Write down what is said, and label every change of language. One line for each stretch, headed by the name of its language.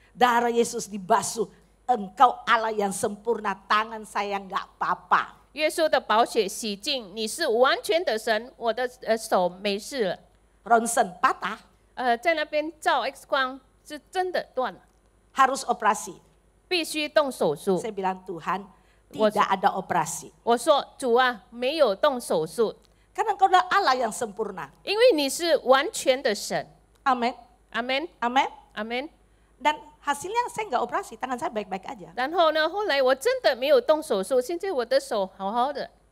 Indonesian: Darah Yesus dibasuh. Engkau Allah yang sempurna, tangan saya enggak apa-apa.
Chinese: 耶稣的宝血洗净，你是完全的神，我的手没事了。
Indonesian: Ronsen patah,
Chinese: 在那边照 X 光是真的断了，
Indonesian: harus operasi.
Chinese: 必须动手术。
Indonesian: Saya bilang Tuhan, tidak ada operasi.
Chinese: 我说主啊，没有动手术，
Indonesian: Karena engkau adalah Allah yang sempurna.
Chinese: 因为你是完全的神。
Indonesian: Amin.
Chinese: 阿门，
Indonesian: Amin.
Chinese: 阿门。
Indonesian: Dan hasilnya saya enggak operasi, tangan saya baik-baik aja.
Chinese: 然后呢，后来我真的没有动手术，现在我的手好好的，